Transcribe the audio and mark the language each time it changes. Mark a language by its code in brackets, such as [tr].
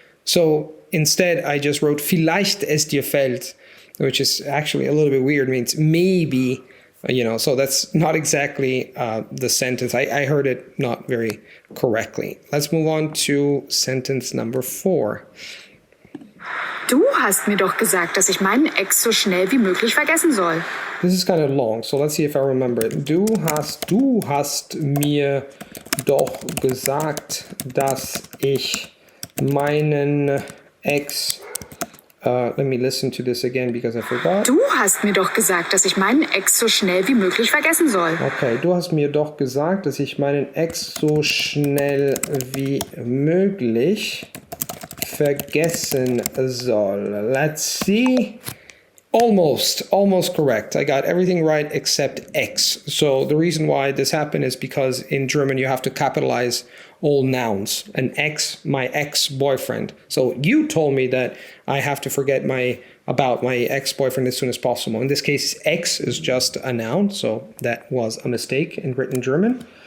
[en] So instead, I just wrote [de] vielleicht es dir fällt, [en] which is actually a little bit weird, means maybe, so that's not exactly the sentence. I heard it not very correctly. Let's move on to sentence number 4. [de] Du hast mir doch gesagt, dass ich meinen Ex so schnell wie möglich vergessen soll. [en] This is kind of long, so let's see if I remember it. [de] Du hast mir doch gesagt, dass ich meinen Ex [en] let me listen to this again because I forgot. [de] Du hast mir doch gesagt, dass ich meinen Ex so schnell wie möglich vergessen soll. Okay, du hast mir doch gesagt, dass ich meinen Ex so schnell wie möglich vergessen soll. [en] Let's see. Almost correct. I got everything right except X. So the reason why this happened is because in German you have to capitalize all nouns. An ex, my ex-boyfriend. So you told me that I have to forget about my ex-boyfriend as soon as possible. In this case, X is just a noun, so that was a mistake in written German.